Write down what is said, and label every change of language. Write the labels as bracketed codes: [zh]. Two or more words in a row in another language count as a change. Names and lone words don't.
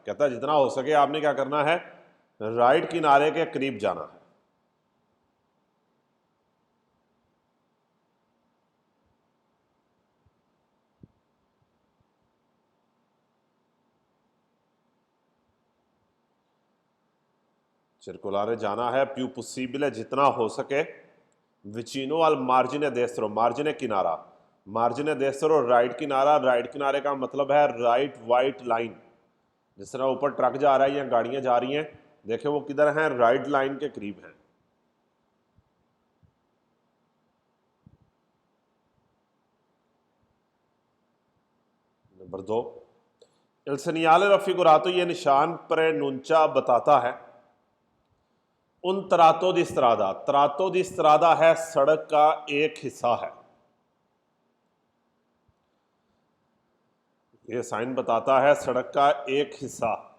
[hi] कहता है जितना हो सके आपने क्या करना है? राइट किनारे के करीब जाना है। circolare जाना है, [it] più possibile [hi] जितना हो सके, [it] vicino al margine destro, margine [hi] किनारा, [it] margine destro [hi] राइट किनारा, राइट किनारे का मतलब है राइट वाइट लाइन। जिस तरह ऊपर ट्रक जा रहा है या गाड़ियां जा रही हैं, देखें वो किधर हैं? राइट लाइन के करीब हैं। नंबर 2, [it] il segnale raffigurato, [hi] ये निशान preannuncia बताता है [it] un tratto di strada, tratto di strada [hi] है सड़क का एक हिस्सा है। ये साइन बताता है सड़क का एक हिस्सा।